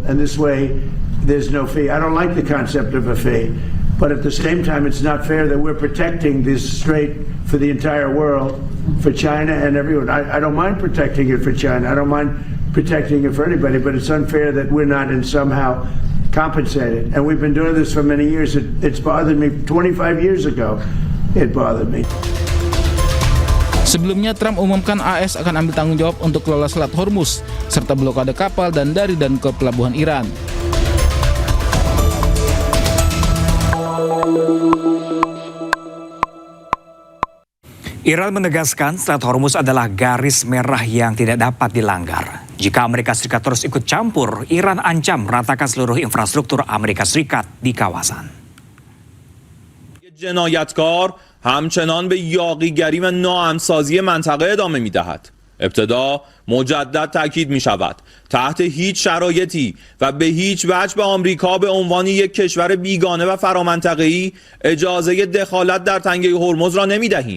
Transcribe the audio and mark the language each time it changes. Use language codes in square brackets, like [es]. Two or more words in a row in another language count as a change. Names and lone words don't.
[en] And this way, there's no fee. I don't like the concept of a fee, but at the same time, it's not fair that we're protecting this strait for the entire world, for China and everyone. I don't mind protecting it for China. I don't mind protecting it for anybody, but it's unfair that we're not in somehow compensated. And we've been doing this for many years. It's bothered me 25 years ago. It bothered me. [id] Sebelumnya, Trump umumkan AS akan ambil tanggung jawab untuk kelola Selat Hormuz, serta blokade kapal dan dari dan ke pelabuhan Iran. Iran menegaskan Selat Hormuz adalah garis merah yang tidak dapat dilanggar. Jika Amerika Serikat terus ikut campur, Iran ancam meratakan seluruh infrastruktur Amerika Serikat di kawasan. [fa] جنایتکار همچنان به یاغیگری و ناامن‌سازی منطقه ادامه می‌دهد. ابتدا مجدد تاکید می‌شود تحت هیچ شرایطی و به هیچ وجه به آمریکا به عنوان یک کشور بیگانه و فرامنطقه‌ای اجازه دخالت در تنگه هرمز را نمی‌دهیم.